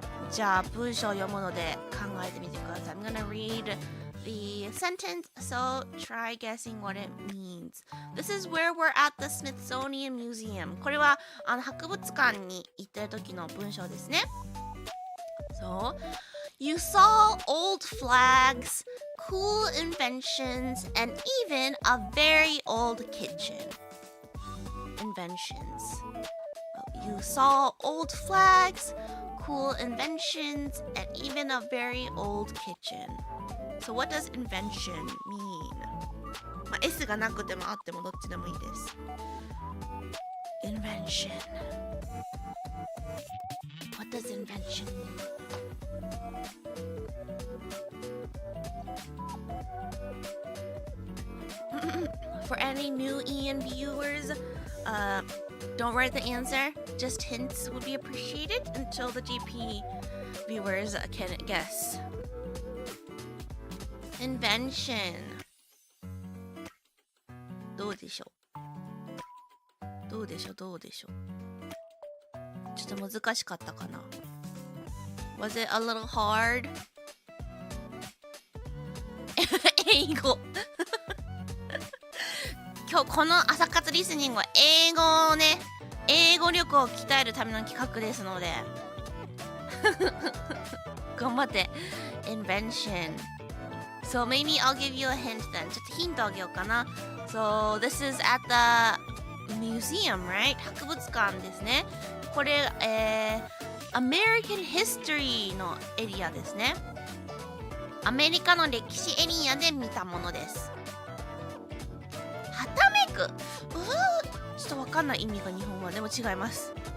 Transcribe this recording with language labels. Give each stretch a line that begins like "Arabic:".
Japanese: じゃあ文章を読むので考えてみてください。
English: I'm gonna read the sentence, so try guessing what it means. This is where we're at the Smithsonian Museum.
Japanese: これは博物館に行ってる時の文章ですね。
English: So, you saw old flags, cool inventions, and even a very old kitchen. Inventions. You saw old flags, cool inventions, and even a very old kitchen. So what does invention mean?
Japanese: まあ、S がなくてもあってもどっちでもいいです。
English: Invention. What does invention mean? For any new Ian viewers, don't write the answer. Just hints would be appreciated until the GP viewers can guess.
Japanese: Invention. どうでしょう? どうでしょうどうでしょう。ちょっと難しかったかな。
English: Was it a little hard?
Japanese: 英語今日この朝活リスニングは英語をね、英語力を鍛えるための企画ですので頑張って。
English: Invention. So maybe I'll give you a hint then.
Japanese: ちょっとヒントあげようかな。
English: So this is at the museum, right?
Japanese: 博物館ですね。これ、American History のエリアですね。アメリカの歴史エリアで見たものです。はためく、ちょっとわかんない意味が日本語でも違います。